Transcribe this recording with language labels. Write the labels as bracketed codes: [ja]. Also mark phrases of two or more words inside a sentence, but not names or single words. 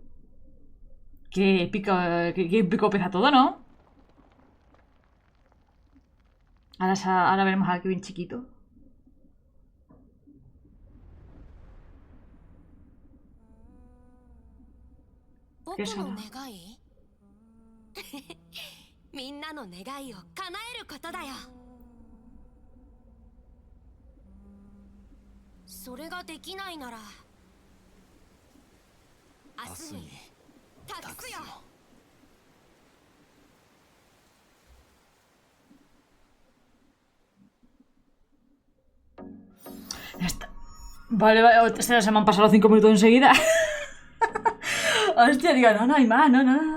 [es] Qué épico pesa todo, ¿no? Ahora veremos a Kevin chiquito. ¿Qué es ahora? [ja] みんなの願いを叶えることだよ。それができないなら明日に託すよ。 [es] Ya está. Vale, se me han pasado los 5 minutos enseguida. Hostia, digo, no hay más, no.